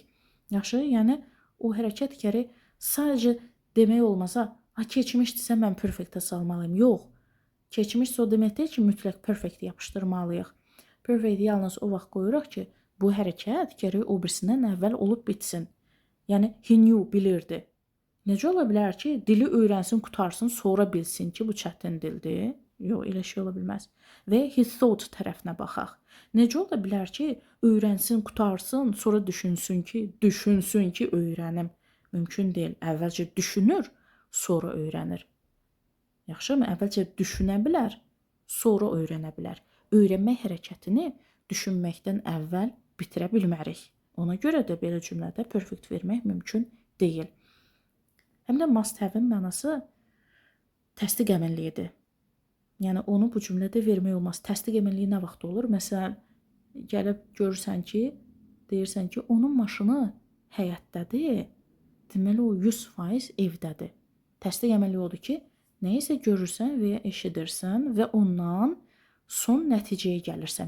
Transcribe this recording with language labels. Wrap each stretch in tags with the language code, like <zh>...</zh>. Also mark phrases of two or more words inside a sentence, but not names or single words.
<az>Yaxşı, yəni o hərəkət gərək sadəcə demək olmasa, keçmişdirsə mən perfektə salmalıyım. Yox, keçmişsə o demək deyil ki, mütləq perfekt yapışdırmalıyıq. Perfect yalnız o vaxt qoyuruq ki, bu hərəkət gərək o birisindən əvvəl olub bitsin. Yəni,</az> <en>he knew,</en> <az>bilirdi. Necə ola bilər ki, dili öyrənsin, qutarsın, sonra bilsin ki, bu çətin dildir? Yox, elə şey ola bilməz. Və</az> <en>he thought</en> <az>tərəfinə baxaq. Necə ola bilər ki, öyrənsin, qutarsın, sonra düşünsün ki, öyrənim? Mümkün deyil. Əvvəlcə düşünür, sonra öyrənir. Yaxşımı? Əvvəlcə düşünə bilər, sonra öyrənə bilər. Öyrənmək hərəkətini düşünməkdən əvvəl bitirə bilmərik. Ona görə də belə cümlədə perfect vermək mümkün deyil. Həm də</az> <en>must have-</en> <az>in mənası təsdiq əməlliyidir. Yəni, onu bu cümlədə vermək olmaz. Təsdiq əməlliyi nə vaxt olur? Məsələn, gəlib görürsən ki, deyirsən ki, onun maşını həyətdədir, deməli o 100% evdədir. Təsdiq əməlliyi odur ki, nəyisə görürsən və ya eşidirsən və ondan son nəticəyə gəlirsən.</az>